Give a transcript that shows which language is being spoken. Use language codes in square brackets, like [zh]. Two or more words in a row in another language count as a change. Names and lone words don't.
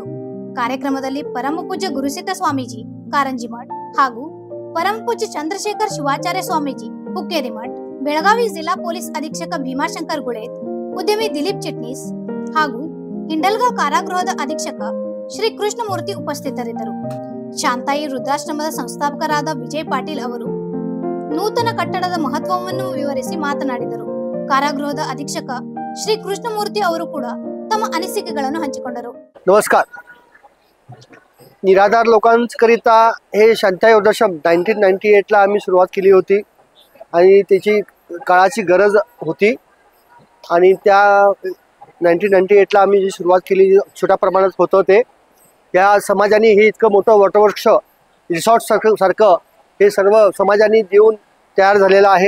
[kn] ಕಾರ್ಯಕ್ರಮದಲ್ಲಿ ಪರಮಪೂಜ್ಯ ಗುರುಸಿದ್ಧ ಸ್ವಾಮೀಜಿ ಕಾರಂಜಿಮಠ್ ಹಾಗೂ ಪರಮಪೂಜ್ಯ ಚಂದ್ರಶೇಖರ್ ಶಿವಾಚಾರ್ಯ ಸ್ವಾಮೀಜಿ ಹುಕ್ಕೇರಿಮಠ್, ಬೆಳಗಾವಿ ಜಿಲ್ಲಾ ಪೊಲೀಸ್ ಅಧೀಕ್ಷಕ ಭೀಮಾಶಂಕರ್ ಗುಳೇತ್, ಉದ್ಯಮಿ ದಿಲೀಪ್ ಚಿಟ್ನೀಸ್ ಹಾಗೂ ಹಿಂಡಲ್ಗಾಂವ್ ಕಾರಾಗೃಹದ ಅಧೀಕ್ಷಕ ಶ್ರೀ ಕೃಷ್ಣಮೂರ್ತಿ ಉಪಸ್ಥಿತರಿದ್ದರು. ಶಾಂತಾಯಿ ವೃದ್ಧಾಶ್ರಮದ ಸಂಸ್ಥಾಪಕರಾದ ವಿಜಯ್ ಪಾಟೀಲ್ ಅವರು ನೂತನ ಕಟ್ಟಡದ ಮಹತ್ವವನ್ನು ವಿವರಿಸಿ ಮಾತನಾಡಿದರು. ಕಾರಾಗೃಹದ ಅಧೀಕ್ಷಕ श्री कृष्णमूर्ती ಅವರು ಕೂಡ ತಮ್ಮ ಅನಿಸಿಕೆಗಳನ್ನು ಹಂಚಿಕೊಂಡರು. [mr] नमस्कार. निराधार लोकांकरिता हे शांताई वृद्धाश्रम 1998 ला आम्ही सुरुवात केली होती आणि त्याची काळाची गरज होती आणि त्या 1998 ला आम्ही जी सुरुवात केली छोट्या प्रमाणात होतं ते या समाजाने हे इतकं मोठं वटवृक्ष रिसॉर्ट सारखं हे सर्व समाजाने देऊन तयार झालेलं आहे.